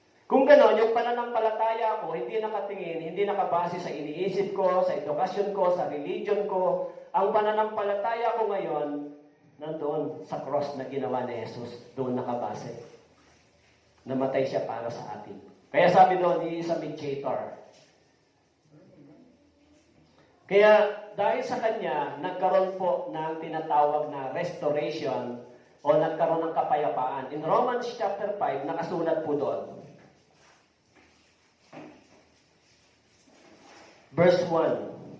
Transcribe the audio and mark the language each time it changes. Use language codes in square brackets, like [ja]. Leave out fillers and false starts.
[tl] Kung gano'n, yung pananampalataya ko, hindi nakatingin, hindi nakabase sa iniisip ko, sa edukasyon ko, sa religion ko. Ang pananampalataya ko ngayon, nandoon sa cross na ginawa ni Jesus, doon nakabase. Namatay siya para sa atin. Kaya sabi doon, [en] he is a mediator. [tl] Kaya dahil sa kanya, nagkaroon po ng tinatawag na restoration o nagkaroon ng kapayapaan. [en] In Romans chapter 5, [tl] nakasulat po doon. [en] Verse 1.